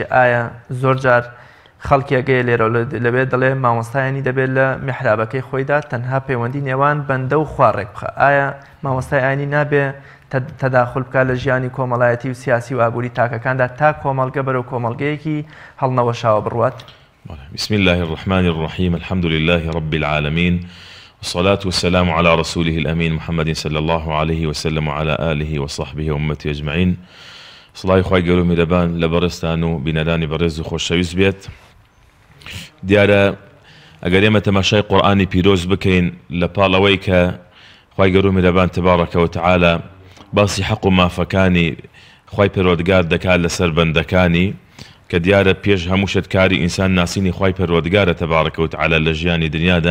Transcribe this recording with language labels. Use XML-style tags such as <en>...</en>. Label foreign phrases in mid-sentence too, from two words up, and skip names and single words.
<ckb>ئایا زۆر جار خەڵکیەگەی لێرە لەبێت دەڵێ مامۆستایانی دەبێت لە میحرابەکەی خۆیدا تەنها پەیوەندی نێوان بەندە و خوارێک بخە؟ ئایا مامۆستای ئاینی نابێ تەداخل بکات لە ژیانی کۆمەڵایەتی و سیاسی و ئابووری تاکەکاندا تا کۆمەڵگە بەرەو کۆمەڵگەیەکی هەڵنەوەشاوە بڕوات؟</ckb> <ar>بسم الله الرحمن الرحيم الحمد لله رب العالمين والصلاة والسلام على رسوله الأمين محمد صلى الله عليه وسلم وعلى آله وصحبه وأمته أجمعين.</ar> <ckb>صلاة خوای گەورە و میرەبان لە بەڕێستان و بینەرانی بەڕێز و خۆشەویست بێت. دیارە ئەگەر ئێمە تەماشای قورئانی پیرۆز بکەین لە پاڵەوەی کە خوای گەورە و میرەبان</ckb> <ar>تبارەکە و تەعالە</ar> <ckb>باسی حەق و مافەکانی خوای پەروەردگار دەکات لەسەر بەندەکانی کە دیارە پێش هەموو شتکاری ئینسان ناسینی خوای پەروەردگارە</ckb> <ar>تبارەکە و تەعالە</ar> <ckb>لە ژیانی دنیادا.</ckb>